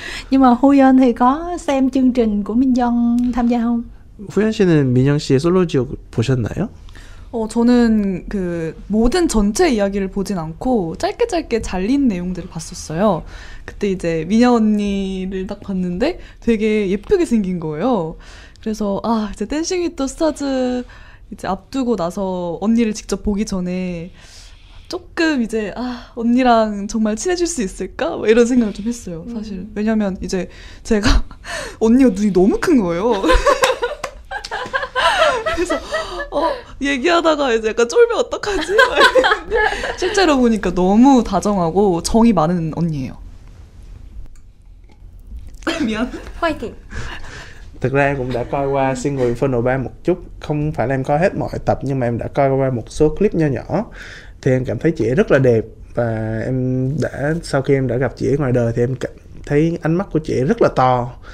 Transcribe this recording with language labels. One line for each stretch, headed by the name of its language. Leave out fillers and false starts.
Vietnamese: Nhưng mà Huyeon thì có xem chương trình của 민정 tham gia không?
Korean: 후연 씨는 민정 씨의 솔로 지옥 보셨나요? 저는 그 모든 전체 이야기를 보진 않고 짧게 잘린 내용들을 봤었어요. 그때 이제 미녀 언니를 딱 봤는데 되게 예쁘게 생긴 거예요. 그래서 이제 댄싱 위드 스타즈 이제 앞두고 나서 언니를 직접 보기 전에 조금 이제 언니랑 정말 친해질 수 있을까? 뭐 이런 생각을 좀 했어요, 사실. 왜냐면 이제 제가 언니가 눈이 너무 큰 거예요. 그래서 얘기하다가 이제 약간 쫄면 어떡하지? 실제로 보니까 너무 다정하고 정이 많은 언니예요. 미안. 화이팅.
Vietnamese: Thực ra em cũng đã coi qua Single Inferno 3 một chút. Không phải là em coi hết mọi tập, nhưng mà em đã coi qua một số clip nho nhỏ. Thì em cảm thấy chị ấy rất là đẹp. Và sau khi em đã gặp chị ấy ngoài đời thì em cảm thấy ánh mắt của chị ấy rất là to.